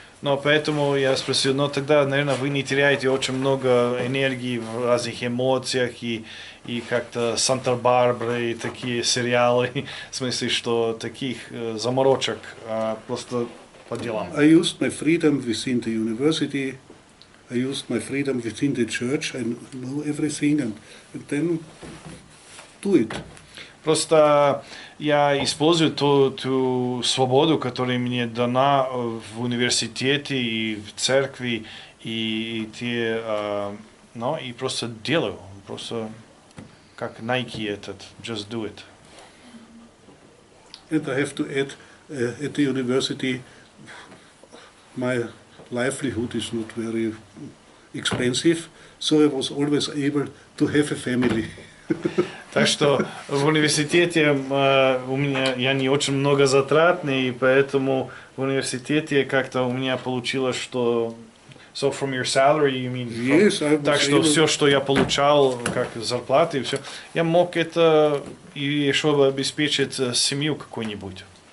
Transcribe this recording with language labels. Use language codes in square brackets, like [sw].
[ru] Но поэтому я спросил, но тогда, наверное, вы не теряете очень много энергии в разных эмоциях и как-то Санта-Барбара и такие сериалы, в смысле, что таких заморочек просто по делам. [en] I used my freedom within the university. I used my freedom within the church. I know everything and then do it. [ru] Просто я использую ту свободу, которая мне дана в университете и в церкви, и и просто делаю, просто как Nike этот, [en] just do it. And I have to add, at the university, my livelihood is not very expensive, so I was always able to have a family. [ru] Так что в университете я не очень много затратный, и поэтому в университете как-то у меня получилось, что [en] so from your salary, you mean? Yes, I was [ru] Так что [en] able- [ru] все, что я получал, как зарплаты и все, я мог это и чтобы обеспечить семью какую-нибудь.